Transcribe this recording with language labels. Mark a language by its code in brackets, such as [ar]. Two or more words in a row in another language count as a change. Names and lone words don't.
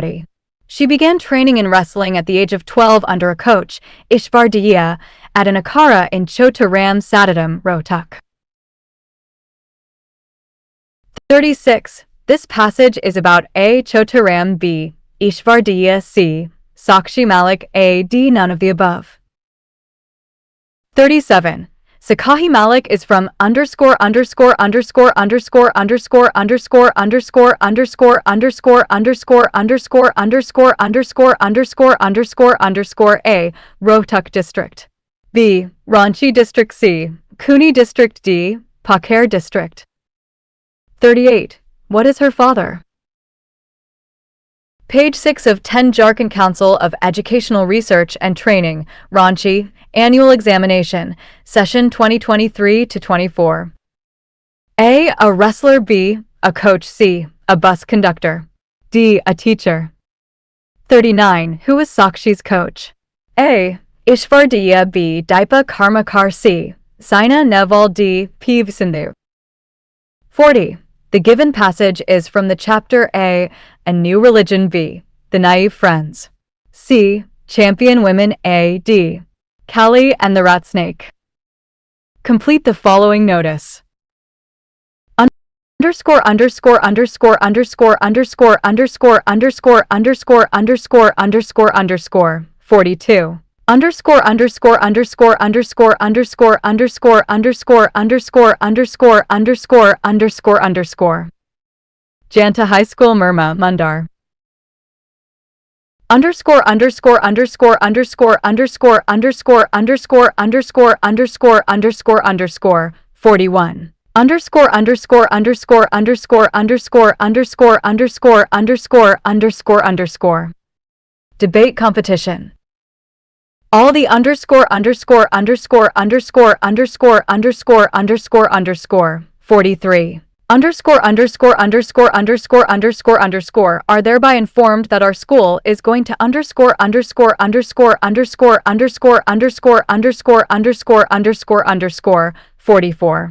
[en] She began training in wrestling at the age of 12 under a coach, Ishvar Diya, at an akara in Chotaram Satadam, Rohtak. 36. This passage is about A. Chotaram, B. Ishvardiya, C. Sakshi Malik, A. D. None of the above. 37. Sakahi Malik is from underscore underscore underscore underscore underscore underscore underscore underscore underscore underscore underscore underscore underscore underscore underscore underscore A. Rohtak District. B. Ranchi District. C. Kuni District. D. Paker District. 38. What is her father? Page 6 of 10 Jharkhand Council of Educational Research and Training, Ranchi, Annual Examination, Session 2023-24. A. A wrestler. B. A coach. C. A bus conductor. D. A teacher. 39. Who is Sakshi's coach? A. Ishvardiya. B. Dipa Karmakar. C. Saina Neval. D. P. Sindhu. 40. The given passage is from the chapter A. A New Religion. B. The Naive Friends. C. Champion Women. A. D. Kali and the Rat Snake. Complete the following notice. Underscore underscore underscore underscore underscore underscore underscore underscore underscore underscore underscore 42. Underscore underscore underscore underscore underscore underscore underscore underscore underscore underscore underscore underscore. Janta High School, Murma, Mundar. Underscore underscore underscore underscore underscore underscore underscore underscore underscore underscore underscore 41. Underscore underscore underscore underscore underscore underscore underscore underscore underscore underscore. Debate competition. All the underscore underscore underscore underscore underscore underscore underscore underscore 43. Underscore underscore underscore underscore underscore underscore are thereby informed that our school is going to underscore underscore underscore underscore underscore underscore underscore underscore underscore underscore 44.